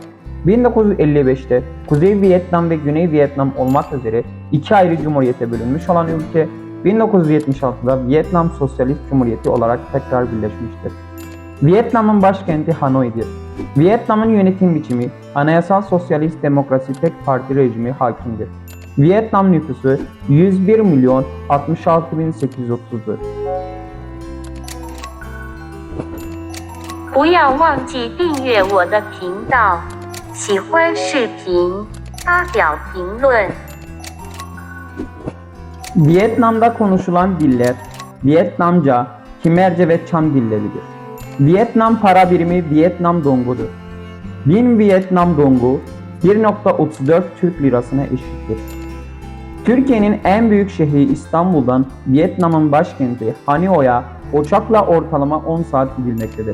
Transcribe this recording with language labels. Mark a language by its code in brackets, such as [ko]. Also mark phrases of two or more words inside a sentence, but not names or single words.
[tr] 1955'te Kuzey Vietnam ve Güney Vietnam olmak üzere iki ayrı cumhuriyete bölünmüş olan ülke, 1976'da Vietnam Sosyalist Cumhuriyeti olarak tekrar birleşmiştir. Vietnam'ın başkenti Hanoi'dir. Vietnam'ın yönetim biçimi anayasal sosyalist demokrasi tek parti rejimi hakimdir. Vietnam nüfusu 101.066.830'dur. [zh] 不要忘记订阅我的频道，喜欢视频，发表评论。 [tr] Vietnam'da konuşulan diller Vietnamca, Khmerce ve Cham dilleridir. Vietnam para birimi Vietnam Dongu'dur. 1000 Vietnam Dongu 1.34 Türk lirasına eşittir. Türkiye'nin en büyük şehri İstanbul'dan Vietnam'ın başkenti Hanoi'ye uçakla ortalama 10 saat gidilmektedir.